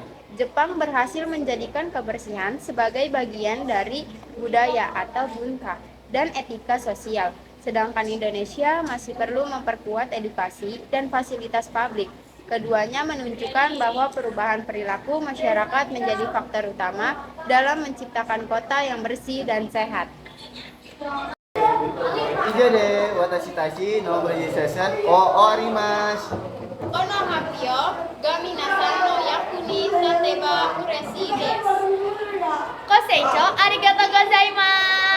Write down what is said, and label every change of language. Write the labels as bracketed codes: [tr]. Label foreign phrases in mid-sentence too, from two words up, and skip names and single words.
[id] Jepang berhasil menjadikan kebersihan sebagai bagian dari budaya atau bunka dan etika sosial. Sedangkan Indonesia masih perlu memperkuat edukasi dan fasilitas publik. Keduanya menunjukkan bahwa perubahan perilaku masyarakat menjadi faktor utama dalam menciptakan kota yang bersih dan sehat. [ja] 以上で私たちのプレゼンテーションを終わります。この発表が皆さんの役に立てば嬉しいです。ご清聴ありがとうございます。